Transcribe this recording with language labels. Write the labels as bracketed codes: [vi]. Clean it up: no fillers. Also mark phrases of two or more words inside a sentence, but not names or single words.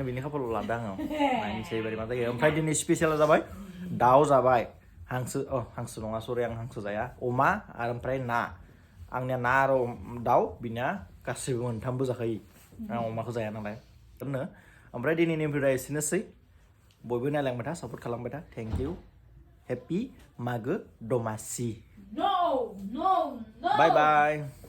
[brx] बिनि खाफालाव लादों आङो नायनोसै एबारै मा जायो ओमफ्राय दिनै स्पेसियेला जाबाय दाउ जाबाय हांसो नङा सरि आं हांसो जाया अमा आरो ओमफ्राय ना आंनिया ना आरो दाउ बिनिया गासैबो मोनथामबो जाखायो आं अमाखौ जाया नालाय ओमफ्राय दिनैनि भिडिअ'आ एसेनोसै बयबो नायलांबाय था सापर्ट खालामबाय था [en] thank you [brx] Happy Magw Domasi. [en] No, no, no. Bye bye.